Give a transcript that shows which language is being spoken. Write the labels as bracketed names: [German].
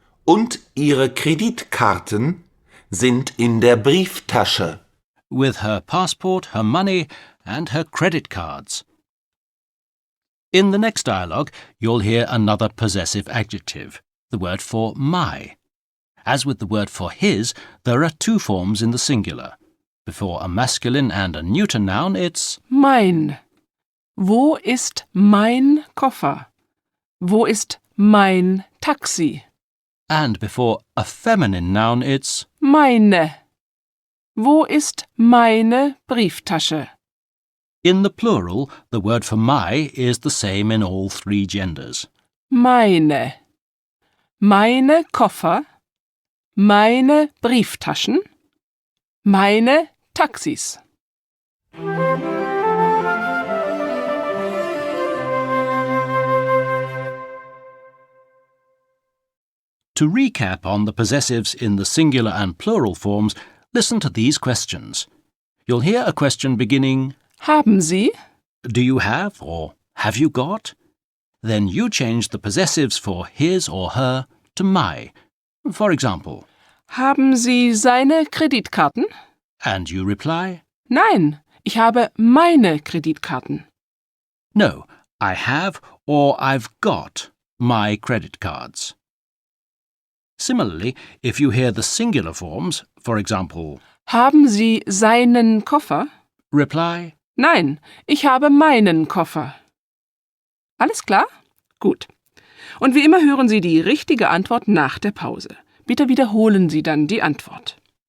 [German] Und Ihre Kreditkarten sind in der Brieftasche. [English] With her passport, her money, and her credit cards. In the next dialogue, you'll hear another possessive adjective, the word for my. As with the word for his, there are two forms in the singular. Before a masculine and a neuter noun, it's [German] Mein. Wo ist mein Koffer? Wo ist mein Taxi? [English] and before a feminine noun, it's [German] Meine. Wo ist meine Brieftasche? [English] in the plural, the word for my is the same in all three genders. [German] Meine. Meine Koffer. Meine Brieftaschen. Meine Taxis. [English] To recap on the possessives in the singular and plural forms, listen to these questions. You'll hear a question beginning, [German] Haben Sie? [English] do you have or have you got? Then you change the possessives for his or her to my. For example, [German] Haben Sie seine Kreditkarten? [English] and you reply, [German] Nein, ich habe meine Kreditkarten. [English] no, I have or I've got my credit cards. Similarly, if you hear the singular forms, for example, [German] Haben Sie seinen Koffer? [English] reply, [German] Nein, ich habe meinen Koffer. Alles klar? Gut. Und wie immer hören Sie die richtige Antwort nach der Pause. Bitte wiederholen Sie dann die Antwort.